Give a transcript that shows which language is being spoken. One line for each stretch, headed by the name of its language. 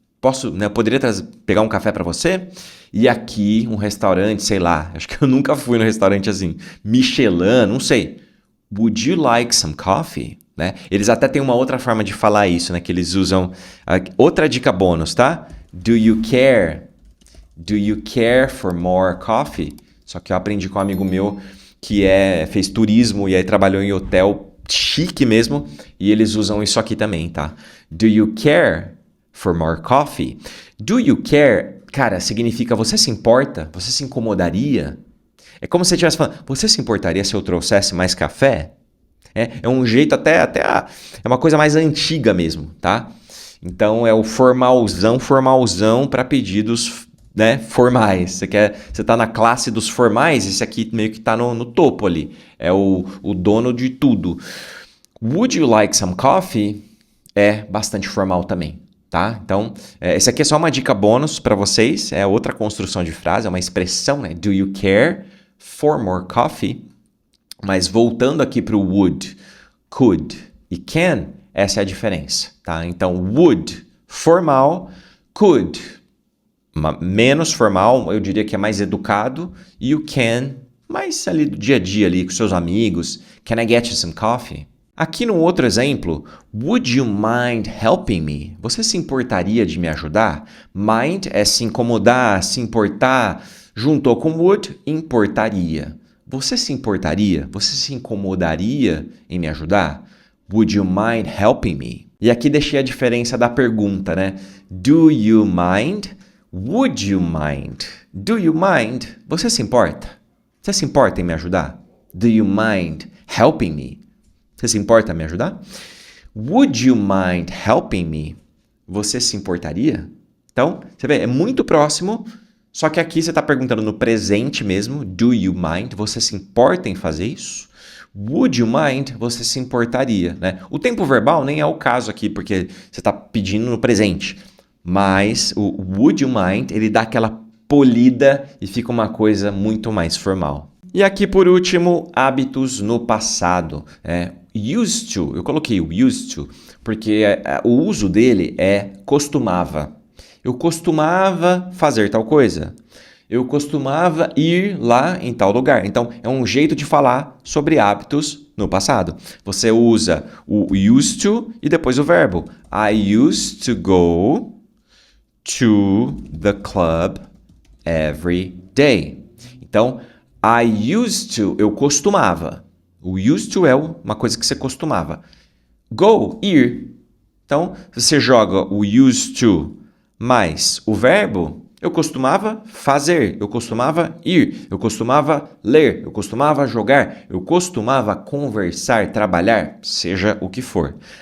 Portuguese: Posso, né, eu poderia pegar um café para você? E aqui um restaurante, sei lá, acho que eu nunca fui no restaurante assim, Michelin, não sei.
English: Would you like some coffee?
Portuguese: Né? Eles até têm uma outra forma de falar isso, né, que eles usam. Outra dica bônus, tá?
English: Do you care? Do you care for more coffee?
Portuguese: Só que eu aprendi com um amigo meu que fez turismo e aí trabalhou em hotel chique mesmo, e eles usam isso aqui também, tá?
English: Do you care for more coffee? Do you care,
Portuguese: cara, significa você se importa? Você se incomodaria? É como se você estivesse falando, você se importaria se eu trouxesse mais café? É um jeito é uma coisa mais antiga mesmo, tá? Então é o formalzão para pedidos né, formais. Você tá na classe dos formais, esse aqui meio que tá no topo ali. É o dono de tudo.
English: Would you like some coffee?
Portuguese: É bastante formal também, tá? Então, esse aqui é só uma dica bônus para vocês. É outra construção de frase, é uma expressão, né?
English: Do you care for more coffee?
Portuguese: Mas voltando aqui para o would, could e can, essa é a diferença, tá? Então, would, formal, could, menos formal, eu diria que é mais educado, e o can, mais ali do dia a dia ali com seus amigos.
English: Can I get you some coffee?
Portuguese: Aqui no outro exemplo,
English: would you mind helping me?
Portuguese: Você se importaria de me ajudar? Mind é se incomodar, se importar, juntou com would, importaria. Você se importaria? Você se incomodaria em me ajudar?
English: Would you mind helping me?
Portuguese: E aqui deixei a diferença da pergunta, né?
English: Do you mind? Would you mind? Do you mind?
Portuguese: Você se importa? Você se importa em me ajudar?
English: Do you mind helping me?
Portuguese: Você se importa em me ajudar?
English: Would you mind helping me?
Portuguese: Você se importaria? Então, você vê, é muito próximo, só que aqui você está perguntando no presente mesmo.
English: Do you mind?
Portuguese: Você se importa em fazer isso?
English: Would you mind?
Portuguese: Você se importaria, né? O tempo verbal nem é o caso aqui, porque você está pedindo no presente. Mas o would you mind, ele dá aquela polida e fica uma coisa muito mais formal. E aqui, por último, hábitos no passado. Used to, eu coloquei o used to, porque o uso dele é costumava. Eu costumava fazer tal coisa. Eu costumava ir lá em tal lugar. Então, é um jeito de falar sobre hábitos no passado. Você usa o used to e depois o verbo.
English: I used to go to the club every day.
Portuguese: Então,
English: I used to,
Portuguese: eu costumava. O used to é uma coisa que você costumava. Go, ir. Então, você joga o used to mais o verbo, eu costumava fazer, eu costumava ir, eu costumava ler, eu costumava jogar, eu costumava conversar, trabalhar, seja o que for.